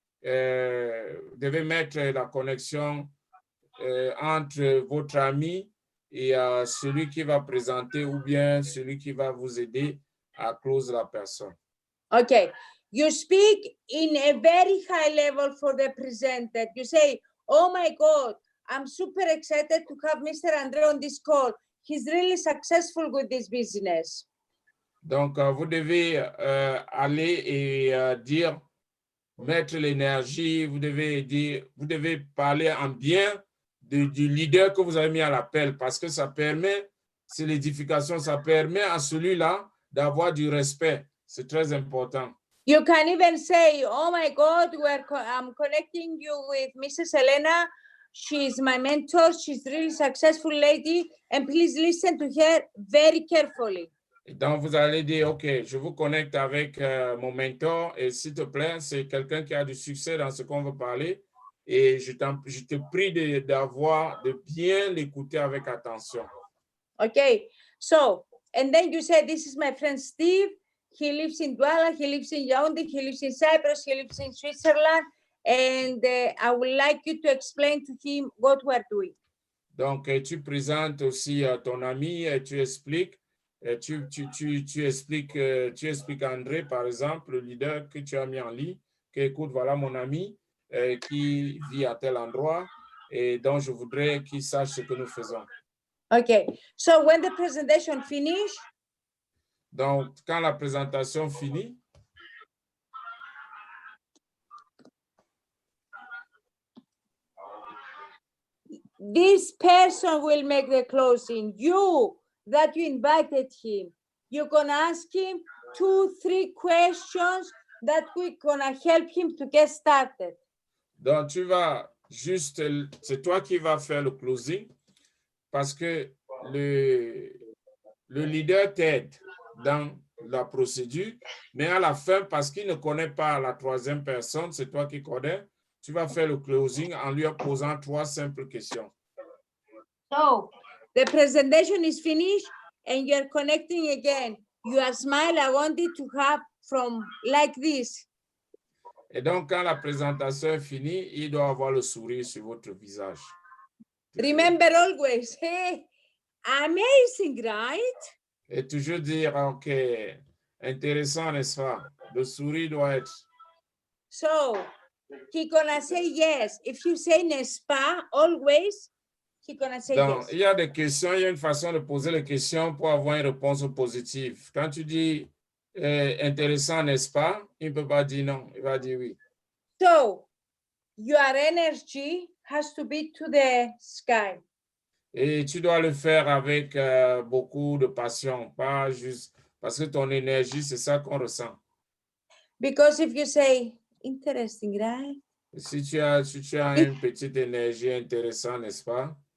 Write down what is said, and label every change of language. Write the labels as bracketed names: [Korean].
[French] Vous devez mettre la connexion entre votre ami et celui qui va présenter ou bien celui qui va vous aider à close la personne. [English] Okay. You speak in a very high level for the presenter. You say, oh my God, I'm super excited to have Mr. Andre on this call. He's really successful with this business. [French] Donc, vous devez aller et dire, mettre l'énergie, vous devez parler en bien du leader que vous avez mis à l'appel parce que ça permet, c'est l'édification, ça permet à celui-là d'avoir du respect. C'est très important. [English] You can even say, oh my God, I'm connecting you with Mrs. Elena. She's my mentor. She's really successful lady. And please listen to her very carefully. [French] Et donc, vous allez dire, OK, je vous connecte avec mon mentor et s'il te plaît, c'est quelqu'un qui a du succès dans ce qu'on veut parler et je te prie de bien l'écouter avec attention. [English] Okay, so, and then you say, this is my friend Steve. He lives in Douala, he lives in Yaoundé, he lives in Cyprus, he lives in Switzerland, and I would like you to explain to him what we're doing. [French] Donc, tu présentes aussi ton ami et tu expliques. Tu expliques à André, par exemple, le leader que tu as mis en ligne, que écoute, voilà mon ami qui vit à tel endroit et donc je voudrais qu'il sache ce que nous faisons. [English] Okay, so when the presentation finishes, [French] donc quand la présentation finit, [English] this person will make the closing. You that you invited him, you're gonna ask him 2-3 questions that we're gonna help him to get started. [French] Donc tu vas juste, c'est toi qui vas faire le closing parce que le leader t'aide dans la procédure, mais à la fin, parce qu'il ne connaît pas la troisième personne, c'est toi qui connais, tu vas faire le closing en lui posant 3 simples questions. [English] So, the presentation is finished and you're connecting again. Your smile, I want it to have from like this. [French] Et donc, quand la présentation est finie, il doit avoir le sourire sur votre visage. [English] Remember always, hey, amazing, right? [French] Et toujours dire, OK, intéressant, n'est-ce pas? Le sourire doit être. [English] So, he's gonna say yes. If you say [French] n'est-ce pas, [English] always, he's gonna say [French] Donc, [English] yes. [French] il y a des questions, il y a une façon de poser les questions pour avoir une réponse positive. Quand tu dis intéressant, n'est-ce pas? Il ne peut pas dire non, il va dire oui. [English] So, your energy has to be to the sky. [French] Et tu dois le faire avec beaucoup de passion, pas juste parce que ton énergie, c'est ça qu'on ressent. [English] Because if you say, interesting, right? [French] Si tu as une petite énergie intéressante, n'est-ce pas?